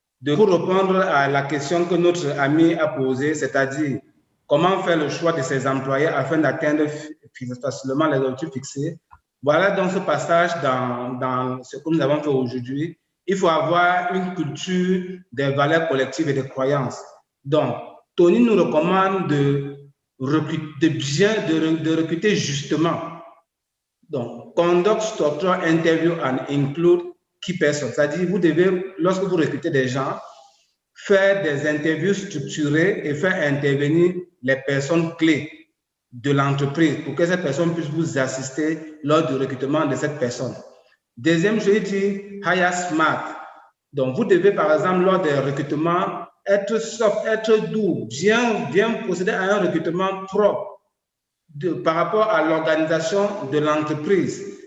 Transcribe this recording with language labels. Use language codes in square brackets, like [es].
[fr] Pour répondre à la question que notre ami a posée, c'est-à-dire comment faire le choix de ses employés afin d'atteindre facilement les objectifs fixés. Voilà donc ce passage dans ce que nous avons fait aujourd'hui. Il faut avoir une culture des valeurs collectives et des croyances. Donc, Tony nous recommande de recruter justement. [en] Donc, conduct structural interview and include key persons. [fr] C'est-à-dire, vous devez, lorsque vous recrutez des gens, faire des interviews structurées et faire intervenir les personnes clés de l'entreprise pour que cette personne puisse vous assister lors du recrutement de cette personne. Deuxième, je dis [en] hire smart. [fr] Donc, vous devez, par exemple, lors des recrutements, être soft, être doux, bien procéder à un recrutement propre par rapport à l'organisation de l'entreprise.